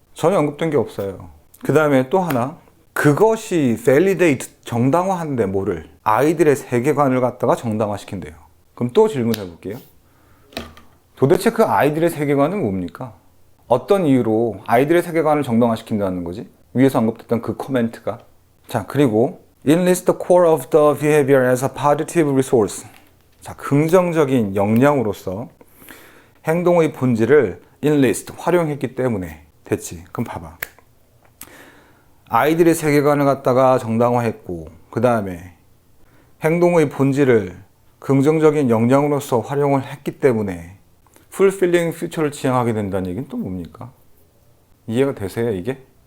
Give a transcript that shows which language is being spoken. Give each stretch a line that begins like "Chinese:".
Korean: 전혀 언급된 게 없어요. 그 다음에 또 하나, 그것이 validate, 정당화한대. 뭐를? 아이들의 세계관을 갖다가 정당화시킨대요. 그럼 또 질문해 볼게요. 도대체 그 아이들의 세계관은 뭡니까? 어떤 이유로 아이들의 세계관을 정당화시킨다는 거지? 위에서 언급됐던 그 코멘트가. 자, 그리고
English: enlist the core of the behavior as a positive resource.
Korean: 자, 긍정적인 역량으로서 행동의 본질을 enlist, 활용했기 때문에 됐지. 그럼 봐봐. 아이들의 세계관을 갖다가 정당화했고 그 다음에 행동의 본질을 긍정적인 역량으로서 활용을 했기 때문에
English: fulfilling future
Korean: 를 지향하게 된다는 얘기는 또 뭡니까? 이해가 되세요, 이게?